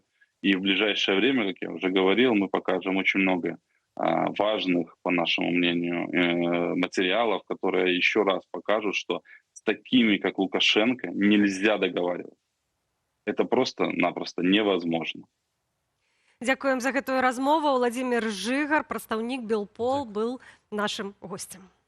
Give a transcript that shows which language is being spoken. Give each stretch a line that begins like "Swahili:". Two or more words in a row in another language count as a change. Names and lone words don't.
Russian: И в ближайшее время, как я уже говорил, мы покажем очень много важных, по нашему мнению, материалов, которые еще раз покажут, что с такими, как Лукашенко, нельзя договариваться. Это просто-напросто невозможно.
Belarusian: Дзякуем за гэтую размову. Владимир Жыгар, прадстаўнік Белпол, быў нашым гостем.